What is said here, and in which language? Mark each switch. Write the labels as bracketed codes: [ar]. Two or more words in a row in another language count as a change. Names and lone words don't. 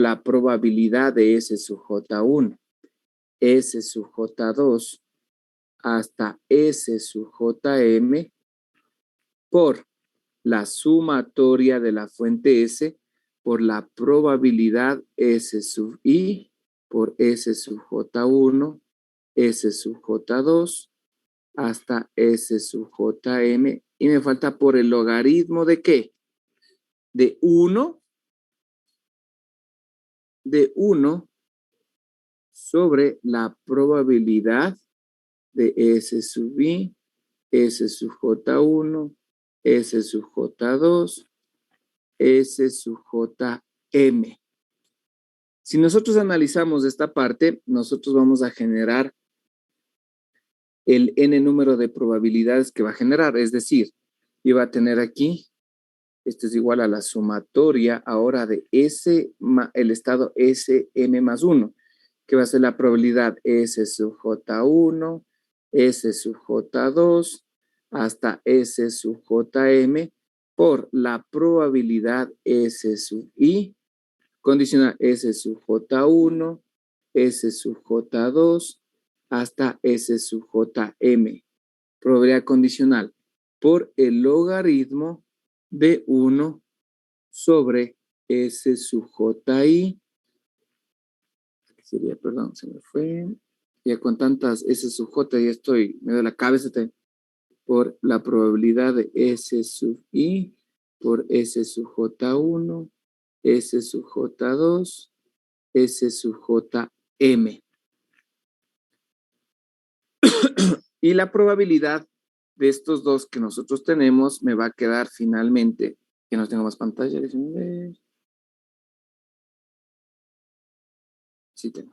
[es] la probabilidad de S sub J1, S sub J2, hasta S sub JM, por la sumatoria de la fuente S, por la probabilidad S sub I, por S sub J1, S sub J2, hasta S sub JM, y me falta por el logaritmo de ¿qué? De 1 sobre la probabilidad de S sub I, S sub J1, S sub J2, S sub JM. Si nosotros analizamos esta parte, nosotros vamos a generar el n número de probabilidades que va a generar. Es decir, yo voy a tener aquí, esto es igual a la sumatoria ahora de S, el estado SM más 1, que va a ser la probabilidad S sub J1, S sub J2, hasta S sub JM, por la probabilidad S sub I, condicional S sub J1, S sub J2, hasta S sub JM. Probabilidad condicional por el logaritmo de 1 sobre S sub JI. Sería, perdón, se me fue. Ya con tantas S sub J ya estoy, me da la cabeza por la probabilidad de S sub I por S sub J1, S sub J2, S sub JM. Y la probabilidad de estos dos que nosotros tenemos me va a quedar finalmente, que no tengo más pantalla, déjenme ver. Sí tengo.